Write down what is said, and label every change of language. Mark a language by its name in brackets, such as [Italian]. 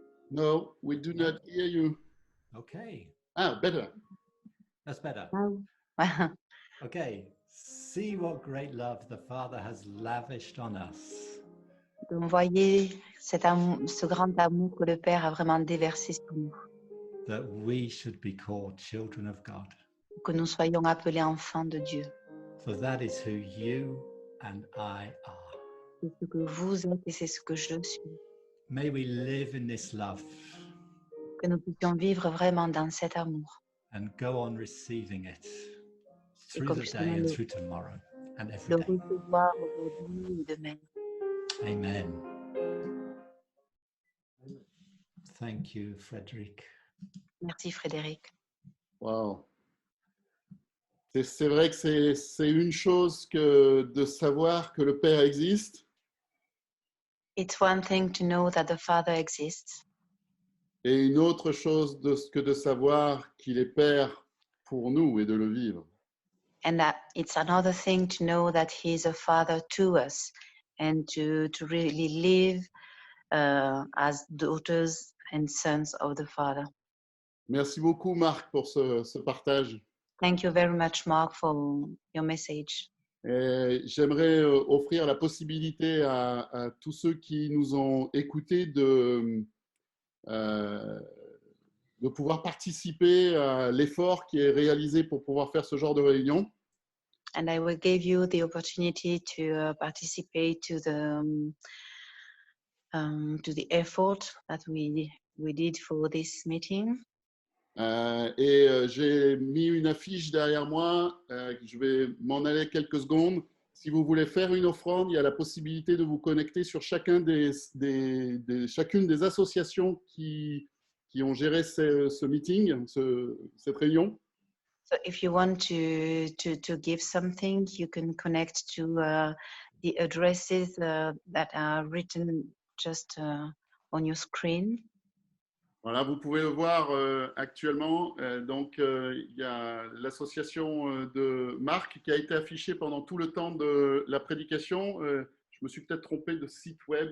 [English] No, we do not hear you. Okay, Ah, better. that's better. Wow. Okay, see what great love the Father has lavished on us. [French] Donc, voyez ce grand amour que le Père a vraiment déversé sur nous, [English] That we should be called children of God. [French] que nous soyons appelés enfants de Dieu. [English] For that is who you and I are. [French] C'est ce que vous êtes et c'est ce que je suis. [English] May we live in this love [French] Que nous puissions vivre vraiment dans cet amour [English] and go on receiving it through [French] comme [English] the [French] justement [English] day and [French] le- [English] through tomorrow and every [French] le [English] day. [French] recevoir aujourd'hui et demain. [English] Amen. Thank you, Frederick. [French] Merci Frédéric. Wow. C'est vrai que c'est une chose que de savoir que le Père existe [English] It's one thing to know that the Father exists, [French] et une autre chose que de savoir qu'il est Père pour nous et de le vivre. [English] and that it's another thing to know that He is a Father to us and to really live as daughters and sons of the Father. [French] Merci beaucoup, Marc, pour ce partage. [English] Thank you very much, Mark, for your message. [French] Et j'aimerais offrir la possibilité à tous ceux qui nous ont écoutés de pouvoir participer à l'effort qui est réalisé pour pouvoir faire ce genre de réunion. [English] And I will give you the opportunity to participate to the effort that we did for this meeting. [French] J'ai mis une affiche derrière moi. Je vais m'en aller quelques secondes. Si vous voulez faire une offrande, il y a la possibilité de vous connecter sur chacune des associations qui ont géré ce meeting, cette réunion. [English] So if you want to give something, you can connect to the addresses that are written just on your screen. [French] Voilà, vous pouvez le voir actuellement. Il y a l'association de Marc qui a été affichée pendant tout le temps de la prédication. Je me suis peut-être trompé de site web.